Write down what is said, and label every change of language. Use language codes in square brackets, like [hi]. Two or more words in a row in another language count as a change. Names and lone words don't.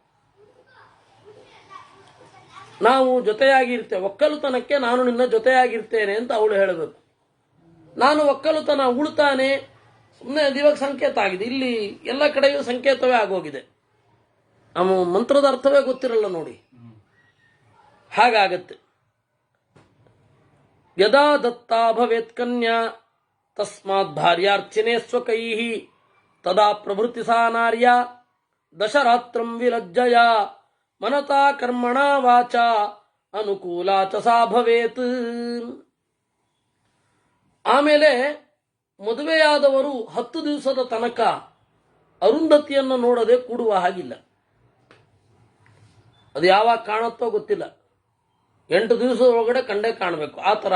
[kn] ನಾವು ಜೊತೆಯಾಗಿರ್ತೇವೆ, ಒಕ್ಕಲುತನಕ್ಕೆ ನಾನು ನಿನ್ನ ಜೊತೆಯಾಗಿರ್ತೇನೆ ಅಂತ ಅವಳು ಹೇಳಬೇಕು. ನಾನು ಒಕ್ಕಲುತನ ಉಳ್ತಾನೆ ಸುಮ್ಮನೆ ದಿವಾಗ ಸಂಕೇತ ಆಗಿದೆ. ಇಲ್ಲಿ ಎಲ್ಲ ಕಡೆಯೂ ಸಂಕೇತವೇ ಆಗೋಗಿದೆ. ನಮ್ಮ ಮಂತ್ರದ ಅರ್ಥವೇ ಗೊತ್ತಿರಲ್ಲ ನೋಡಿ, ಹಾಗಾಗತ್ತೆ. [sa] ಯದಾ ದತ್ತಾ ಭವೇತ್ ಕನ್ಯಾ ತಸ್ಮಾತ್ ಭಾರ್ಯಾರ್ಚಿನೇ ಸ್ವಕೈಃ ತದಾ ಪ್ರಭೃತಿ ಸಾ ನಾರ್ಯ ದಶರಾತ್ರಂ ವಿಲಜ್ಜಯ ಮನತಾ ಕರ್ಮಣಾ ವಾಚಾ ಅನುಕೂಲಾ ಚ ಸಾ ಭವೇತ್. [kn] ಆಮೇಲೆ ಮದುವೆಯಾದವರು 10 ದಿವಸದ ತನಕ ಅರುಂಧತಿಯನ್ನು ನೋಡದೆ ಕೂಡುವ ಹಾಗಿಲ್ಲ. ಅದು ಯಾವಾಗ ಕಾಣುತ್ತೋ ಗೊತ್ತಿಲ್ಲ. 8 ದಿವಸದೊಳಗಡೆ ಕಂಡೇ ಕಾಣಬೇಕು ಆ ತರ.